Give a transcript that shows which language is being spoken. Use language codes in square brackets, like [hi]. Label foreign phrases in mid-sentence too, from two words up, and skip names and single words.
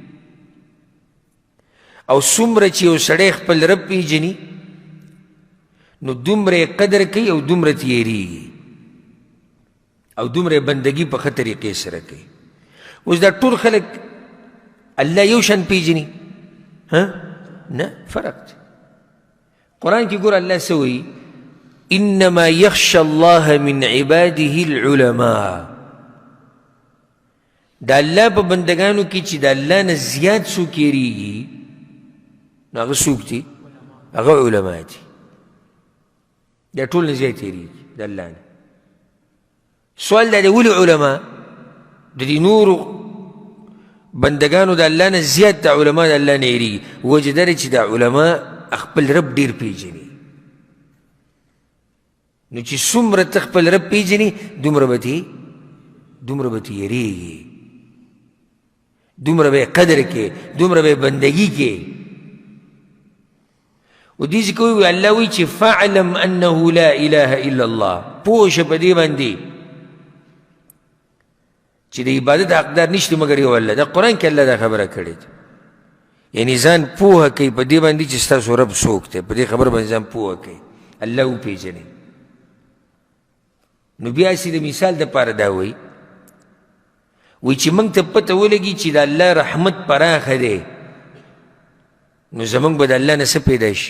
[ps] او څومره چې یو سړی خپل رب پیژني نو دومره یې قدر کوي او دومره تیریږي او دومره بندگی په ښه طریقې سره کوي. اوس دا ټول خلک الله یو شان پیژني؟ نه، فرق دی. قرآن کې ګوره الله څه وایي؟ [ar] انما یخشى الله من عباده العلماء. [ps] د الله په بندگانو کې چې د الله نه زیات څوک یریږي نو هغه څوک دي؟ هغه علما دي. دا ټول نه زیات یریږي د الله نه. سوال دا دی ولې علما د دې نورو بندگانو د الله نه زیات د علما د الله نه یریږي؟ وجه دا دی چې د علما خپل رب ډېر پیژني. نو چې څومره ته خپل رب پیژني دومره به ته یریږي، دومره به قدر کې، دومره به بندگی کې. و دې ځکه وایي الله وایي چې [ar] فاعلم انه لا اله الا الله، [ps] پوه شه په دې باندې چې د عبادت حقدار نشته مګر یو الله. دا قرآن کې الله دا خبره کړې ده. یعنی ځان پوهه کوي په دې باندې چې ستاسو رب څوک دی، په دې خبره باندې ځان پوهه کوي، الله وپېژنئ. نو بیا هسې د مثال دپاره دا وایي چې موږ ته پته ولګي چې د الله رحمت پراخه دی نو زموږ به د الله نه څه پیدا شي؟